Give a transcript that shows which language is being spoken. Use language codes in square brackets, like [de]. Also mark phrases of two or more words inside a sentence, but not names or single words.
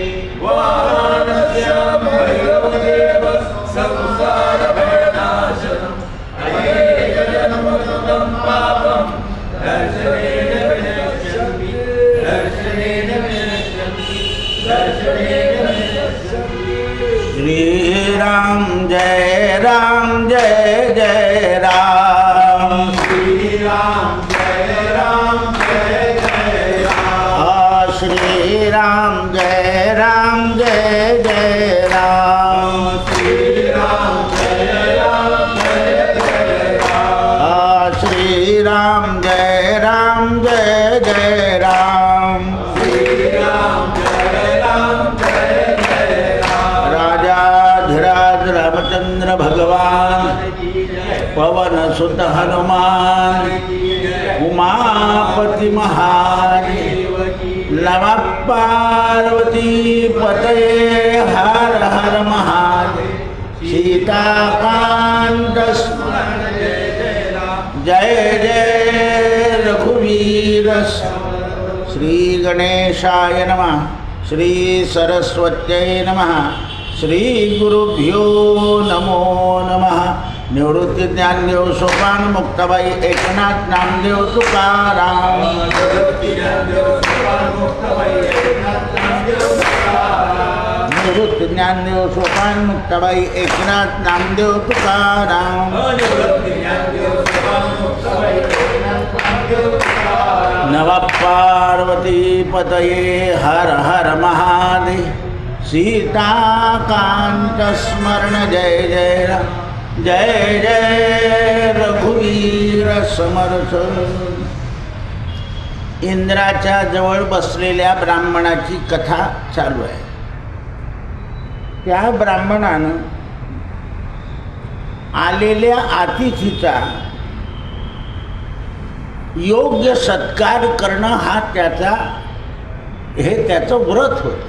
[sa] वारणस्य भैरवदेव संसारभयनाशनम् अयेजनमुदं पापं दर्शनेन विनश्यन्ति. दर्शनेन विनश्यन्ति. दर्शनेन विनश्यन्ति. श्री राम जय राम. श्री राम जय राम जय राम. श्री राम जय राम श्री राम जय राम श्री राम जय राम श्री राम जय राम राजाधिराज रामचंद्र भगवान पवन सुत हनुमान उमापति महादेव नमः पार्वती पतये हर हर महादेव. सीताकांत स्मरण जय जय रघुवीर. श्री गणेशाय नमः. श्री सरस्वत्यै नमः. श्री गुरुभ्यो नमो नमः. निवृत्ती ज्ञानदेव सोपान मुक्ताबाई एकनाथ नामदेव तुकाराम. निवृत्ती ज्ञानदेव सोपान मुक्ताबाई एकनाथ नामदेव तुकाराम. नमः पार्वती पतये हर हर महादेव. सीताकांत स्मरण जय जय राम. [mr] जय जय रघुवीर समर्थ. इंद्राच्या जवळ बसलेल्या ब्राह्मणाची कथा चालू आहे. त्या ब्राह्मणानं आलेल्या अतिथीचा योग्य सत्कार करणं हा त्याचं व्रत होतं.